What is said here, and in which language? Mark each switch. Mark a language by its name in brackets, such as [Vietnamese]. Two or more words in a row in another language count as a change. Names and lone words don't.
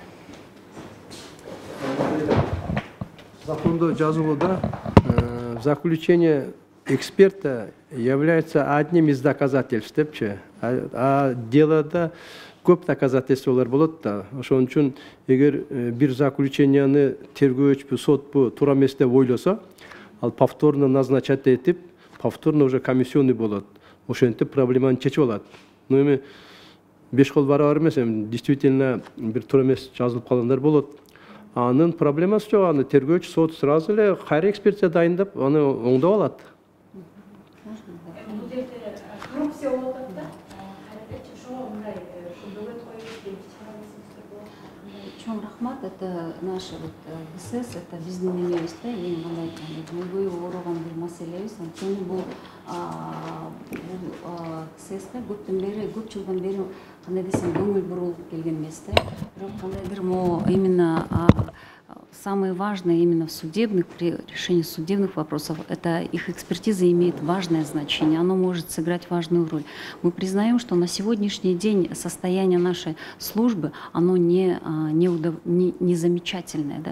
[Kyrgyz] Законда жазылууда [Russian] заключение эксперта является одним из доказательств, [Kyrgyz] депчи. А делода көп доказательстволор болот да. Ошон үчүн эгер бир заключенияны тергөөчпү, сотпу туура эмес деп ойлосо, ал [Russian] повторно назначать [Kyrgyz] этип, [Russian] повторно уже комиссионный [Kyrgyz] болот. Ошентип проблеманы чечип алат. Но эми 5 кол барабар эмес, действительно бир туура эмес жазылып калгандар болот. Анын проблемасы жок, аны тергөөчү, сот сразу эле кайра экспертиза дайындап, аны оңдоп алат. Коррупция болот да. Чоң рахмат, [Russian] это наша ГСС, это [Kyrgyz] биздин эмебиз да, эң кандай көйгөй оорогон бир маселебиз. Анткени бул бул КСС көп жылдан бери кандай десем көңүл бурулуп келген эмес да. Бирок кандайдыр [Russian] именно самое важное именно в судебных, при решении судебных вопросов, это их экспертиза имеет важное значение, оно может сыграть важную роль. Мы признаем, что на сегодняшний день состояние нашей службы, оно не замечательное, да?